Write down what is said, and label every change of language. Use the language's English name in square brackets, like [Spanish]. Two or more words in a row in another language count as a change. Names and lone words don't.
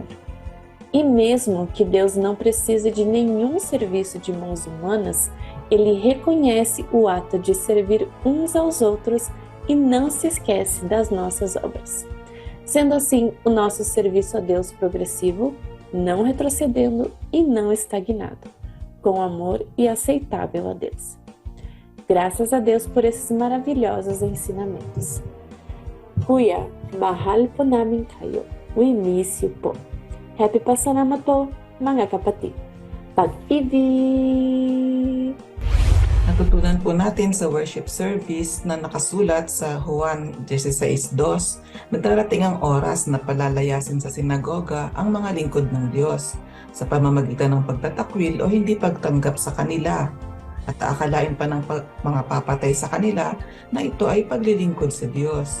[Portuguese] E mesmo que Deus não precise de nenhum serviço de mãos humanas, Ele reconhece o ato de servir uns aos outros e não se esquece das nossas obras. Sendo assim, o nosso serviço a Deus progressivo, não retrocedendo e não estagnado, com amor e aceitável a Deus. Graças a Deus por esses maravilhosos ensinamentos. [Filipino] Kuya, mahal po namin kayo. [English] We miss you po. [Filipino] Happy Pasalamat po, mga kapatid. Pag-ibig! Natutunan po natin sa worship service na nakasulat sa Juan 16:2 na darating ang oras na palalayasin sa sinagoga ang mga lingkod ng Diyos sa pamamagitan ng pagtatakwil o hindi pagtanggap sa kanila, at aakalain pa ng mga papatay sa kanila na ito ay paglilingkod sa Diyos.